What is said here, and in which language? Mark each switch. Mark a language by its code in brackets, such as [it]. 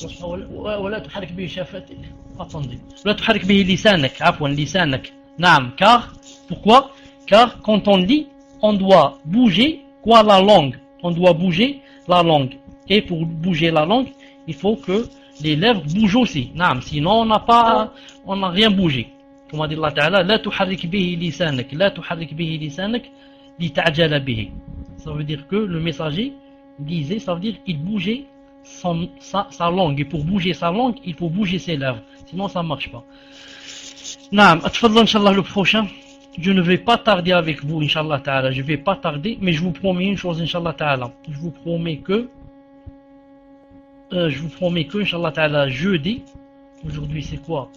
[ar] وَلَا تُحَرِّكْ بِهِ شَفَتَيْكِ. [fr] Attendez. [ar] وَلَا تُحَرِّكْ بِهِ لِسَانَكَ. عفوا لِسَانَكَ. [fr] Car, pourquoi? Car quand on lit, on doit bouger quoi? La langue. On doit bouger la langue. Et pour bouger la langue, il faut que les lèvres bougent aussi. Sinon on n'a rien bougé. Comme a dit [ar] Allah Ta'ala, لا تحرك به لسانك, لا تحرك به لسانك لتعجل به. [fr] Ça veut dire que le messager disait, ça veut dire qu'il bougeait sa langue. Et pour bouger sa langue, il faut bouger ses lèvres. Sinon ça ne marche pas. Atfadlan, Inch'Allah, le prochain. Je ne vais pas tarder avec vous, Inch'Allah Ta'ala. Je ne vais pas tarder, mais je vous promets une chose, Inch'Allah Ta'ala. Je vous promets que, Inch'Allah Ta'ala, jeudi. Aujourd'hui c'est quoi?